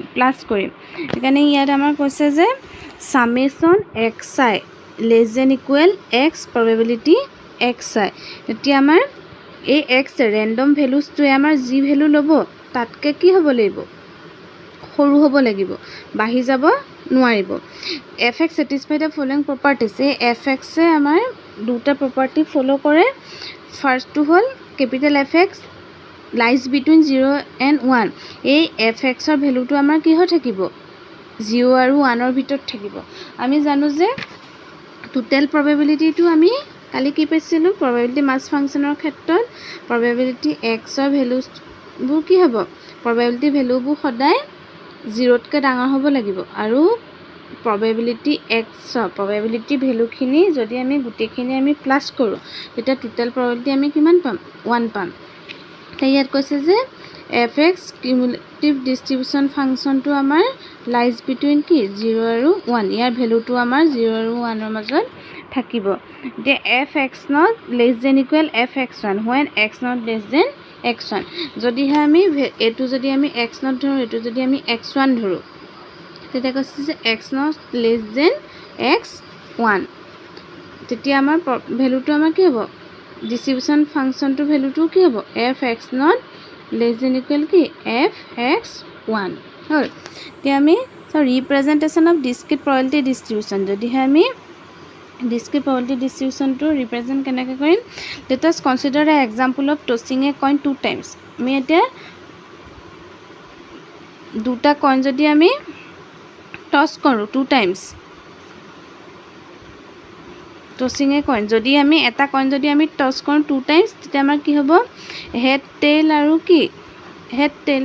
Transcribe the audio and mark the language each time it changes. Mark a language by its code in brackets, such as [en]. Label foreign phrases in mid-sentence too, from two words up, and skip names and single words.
[as] প্লাছ কৰিম। সেইকাৰণে ইয়াত আমাৰ কৈছে যে সামেশন xi [en] less than equal [as] x probability xi। এতিয়া আমাৰ এই x ৰেণ্ডম ভেলুজটোৱে আমাৰ যি ভেলু ল'ব তাতকৈ কি হ'ব লাগিব? সৰু হ'ব লাগিব, বাঢ়ি যাব নোৱাৰিব। [en] fx satisfy the following properties. [as] এই fx এ আমাৰ দুটা প্ৰপাৰ্টি ফলো কৰে। ফাৰ্ষ্টটো হ'ল কেপিটেল fx [en] lies between 0 and 1. [as] এই fx ৰ ভ্যালুটো আমাৰ কি হৈ থাকিব? 0 আৰু 1ৰ ভিতৰত থাকিব। আমি জানো যে টোটেল প্ৰবাবিলিটিটো আমি কালি কি পাইছিলোঁ? [en] probability mass function [as] ক্ষেত্ৰত প্ৰবাবিলিটি x ৰ ভ্যালুবোৰ কি হ'ব? প্ৰবাবিলিটি ভ্যালুবোৰ সদায় 0তকৈ ডাঙৰ হ'ব লাগিব। আৰু প্ৰবাবিলিটি x ৰ প্ৰবাবিলিটি ভ্যালুখিনি যদি আমি গোটেইখিনি আমি প্লাছ কৰোঁ, তেতিয়া টোটেল প্ৰবাবিলিটি আমি কিমান পাম? 1 পাম। ইয়াত কৈছে যে fx [en] cumulative distribution function [as] আমাৰ [en] lies between [as] কি? 0 আৰু 1। ইয়াৰ ভ্যালুটো আমাৰ 0 আৰু 1ৰ মাজত থাকিব। [en] এতিয়া fx not less than equal fx1 when x not less than x1। [as] যদিহে আমি এইটো যদি আমি x not ধৰোঁ, এইটো যদি আমি x1 ধৰোঁ, তেতিয়া কৈছে যে [en] x not less than x1, [as] তেতিয়া আমাৰ ভ্যালুটো আমাৰ কি হ'ব? [en] distribution function [as] ভ্যালুটো কি হ'ব? [en] fx not less than equal কি? [as] fx1 হ'ল। এতিয়া আমি [en] representation of discrete probability distribution. [as] যদিহে আমি [en] discrete probability distribution [as] ৰিপ্ৰেজেণ্ট কেনেকৈ কৰিম? [en] let us consider an example of tossing a coin 2 times. [as] আমি এতিয়া দুটা কইন যদি আমি টছ কৰোঁ 2 times, [en] tossing a coin [as] যদি আমি এটা কইন যদি আমি টছ কৰোঁ 2 times, তেতিয়া আমাৰ কি হ'ব? [en] head tail [as] আৰু কি? [en] head tail.